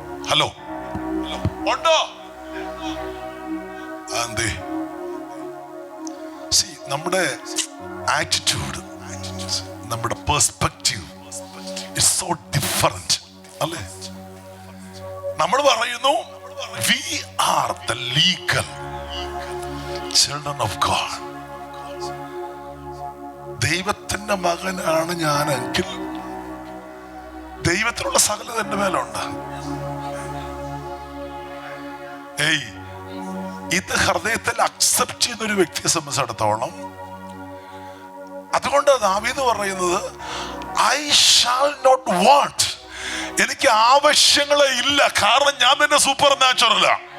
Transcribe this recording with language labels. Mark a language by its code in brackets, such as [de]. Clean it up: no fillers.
[ml] Hello, ഉണ്ടോ? അതെ, നമ്മുടെ ആറ്റിറ്റ്യൂഡ്, നമ്മുടെ പെർസ്പെക്റ്റീവ് [en] is so different [ml] അല്ലേ? നമ്മൾ പറയുന്നു [en] we are the legal children of God. [ml] ദൈവത്തിന്റെ മകനാണ് ഞാനെങ്കിൽ ദൈവത്തിനുള്ള സകലത എന്റെ മേലുണ്ട്. ഇത് ഹൃദയത്തിൽ അക്സെപ്റ്റ് ചെയ്യുന്ന ഒരു വ്യക്തിയെ സംബന്ധിച്ചിടത്തോളം, അതുകൊണ്ട് ദാവീദ് പറയുന്നത് [en] I shall not want, [ml] എനിക്ക് ആവശ്യങ്ങളെ ഇല്ല, കാരണം ഞാൻ തന്നെ സൂപ്പർ നാച്ചുറലാ.